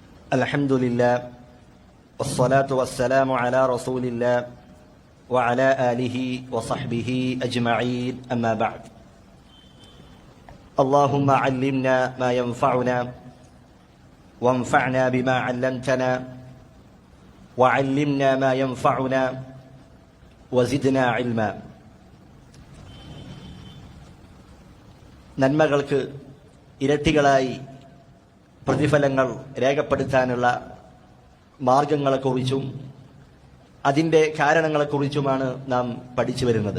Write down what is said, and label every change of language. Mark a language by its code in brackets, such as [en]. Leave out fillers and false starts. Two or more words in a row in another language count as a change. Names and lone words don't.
[ar] الحمد لله والصلاة والسلام على رسول الله وعلى آله وصحبه أجمعين أما بعد اللهم علمنا ما ينفعنا وانفعنا بما علمتنا وعلمنا ما ينفعنا وزدنا علما [ml] നന്മകൾക്ക് ഇരട്ടികളായി പ്രതിഫലങ്ങൾ രേഖപ്പെടുത്താനുള്ള മാർഗങ്ങളെക്കുറിച്ചും അതിൻ്റെ കാരണങ്ങളെക്കുറിച്ചുമാണ് നാം പഠിച്ചു വരുന്നത്.